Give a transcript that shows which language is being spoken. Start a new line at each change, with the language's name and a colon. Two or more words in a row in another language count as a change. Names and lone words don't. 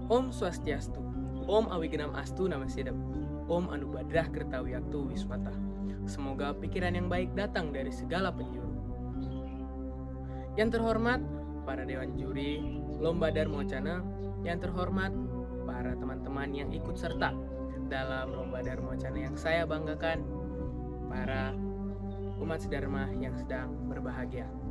Sanskrit: Om Swastiastu, Om Awigenam Astu Namasedam, Om Anubadrah Kertawiyaktu Wismata.
Indonesian: Semoga pikiran yang baik datang dari segala penjuru. Yang terhormat para Dewan Juri Lomba Dharma Wacana, yang terhormat para teman-teman yang ikut serta dalam Lomba Dharma Wacana yang saya banggakan, para umat sedharma yang sedang berbahagia.